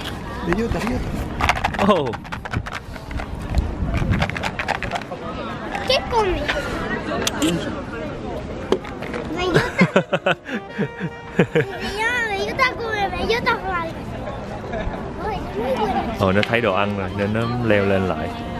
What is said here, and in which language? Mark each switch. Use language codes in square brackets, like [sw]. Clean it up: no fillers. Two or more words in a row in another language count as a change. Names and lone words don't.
[es] De Utah, Oh. ¿Qué come? Bellota. Bellota come, bellota fry. [vi] Ồ, nó thấy đồ ăn rồi nên nó leo lên lại.